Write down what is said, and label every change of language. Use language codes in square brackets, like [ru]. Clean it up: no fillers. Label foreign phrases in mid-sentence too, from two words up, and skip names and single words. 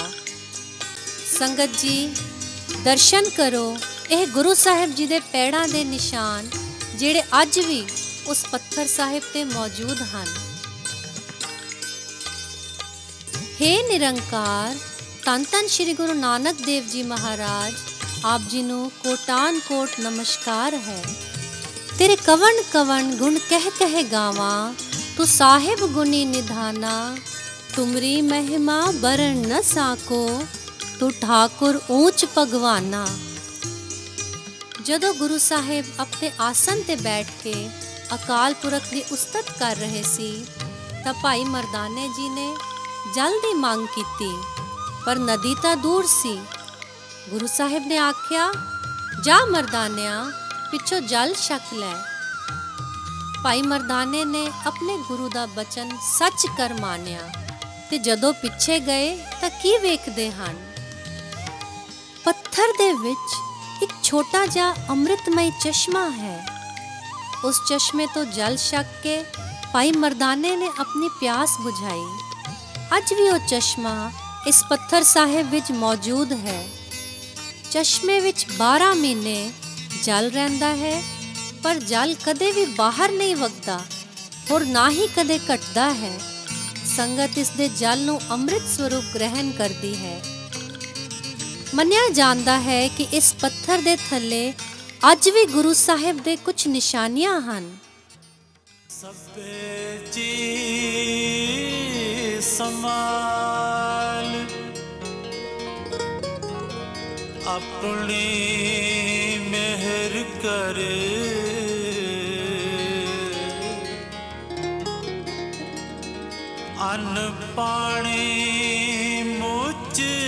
[pa] ਸੰਗਤ ਜੀ, ਦਰਸ਼ਨ ਕਰੋ ਇਹ ਗੁਰੂ ਸਾਹਿਬ ਜੀ ਦੇ ਪੈੜਾਂ ਦੇ ਨਿਸ਼ਾਨ ਜਿਹੜੇ ਅੱਜ ਵੀ ਉਸ ਪੱਥਰ ਸਾਹਿਬ ਤੇ ਮੌਜੂਦ ਹਨ। ਹੇ ਨਿਰੰਕਾਰ ਧੰਨ ਧੰਨ ਸ਼੍ਰੀ ਗੁਰੂ ਨਾਨਕ ਦੇਵ ਜੀ ਮਹਾਰਾਜ ਆਪ ਜੀ ਨੂੰ ਕੋਟਾਨ ਕੋਟ ਨਮਸਕਾਰ ਹੈ। ਤੇਰੇ ਕਵਨ ਕਵਨ ਗੁਣ ਕਹ ਕਹ ਗਾਵਾ, ਤੂ ਸਾਹਿਬ ਗੁਨੀ ਨਿਧਾਨਾ। ਤੁਮਰੀ ਮਹਿਮਾ ਬਰਨ ਨ ਸਾਕੋ, ਤੂ ਠਾਕੁਰ ਊਂਚ ਭਗਵਾਨਾ। ਜਦੋਂ ਗੁਰੂ ਸਾਹਿਬ ਆਪਣੇ ਆਸਨ ਤੇ ਬੈਠ ਕੇ ਅਕਾਲ ਪੁਰਖ ਦੀ ਉਸਤਤ ਕਰ ਰਹੇ ਸੀ ਤਾਂ ਭਾਈ ਮਰਦਾਨੇ ਜੀ ਨੇ ਜਲ ਦੀ ਮੰਗ ਕੀਤੀ, ਪਰ ਨਦੀ ਤਾਂ ਦੂਰ ਸੀ। ਗੁਰੂ ਸਾਹਿਬ ਨੇ ਆਖਿਆ, ਜਾ ਮਰਦਾਨਿਆਂ, ਪਿੱਛੋਂ ਜਲ ਛਕ ਲੈ। ਭਾਈ ਮਰਦਾਨੇ ਨੇ ਆਪਣੇ ਗੁਰੂ ਦਾ ਬਚਨ ਸੱਚ ਕਰ ਮਾਨਿਆ ਤੇ ਜਦੋਂ ਪਿੱਛੇ ਗਏ ਤਾਂ ਕੀ ਵੇਖਦੇ ਹਨ? ਪੱਥਰ ਦੇ ਵਿੱਚ ਇੱਕ ਛੋਟਾ ਜਾ ਅੰਮ੍ਰਿਤਮਈ ਚਸ਼ਮਾ ਹੈ। ਉਸ ਚਸ਼ਮੇ ਤੋ ਜਲ ਛਕ ਕੇ ਭਾਈ ਮਰਦਾਨੇ ਨੇ ਅਪਨੀ ਪਿਆਸ ਬੁਝਾਈ। ਅੱਜ ਭੀ ਵੋ ਚਸ਼ਮਾ ਇਸ ਪੱਥਰ ਸਾਹਿਬ ਵਿਚ ਮੌਜੂਦ ਹੈ। ਚਸ਼ਮੇ ਵਿਚ 12 ਮਹੀਨੇ ਜਲ ਰਹਿੰਦਾ ਹੈ, ਪਰ ਜਲ ਕਦੇ ਭੀ ਬਾਹਰ ਨਹੀਂ ਵਗਦਾ ਔਰ ਨਾ ਹੀ ਕਦੇ ਘਟਦਾ ਹੈ। ਸੰਗਤ ਇਸ ਦੇ ਜਲ ਨੂੰ ਅੰਮ੍ਰਿਤ ਸਰੂਪ ਗ੍ਰਹਿਣ ਕਰਦੀ ਹੈ। ਮੰਨਿਆ ਜਾਂਦਾ ਹੈ ਕਿ ਇਸ ਪੱਥਰ ਦੇ ਥੱਲੇ ਅੱਜ ਵੀ ਗੁਰੂ ਸਾਹਿਬ ਦੇ ਕੁਝ ਨਿਸ਼ਾਨੀਆਂ ਹਨ। ਸਭੇ ਜੀ ਸਮਾਲ ਆਪਣੀ ਮਿਹਰ ਕਰੇ, ਅੰਨ ਪਾਣੀ ਮੁਝ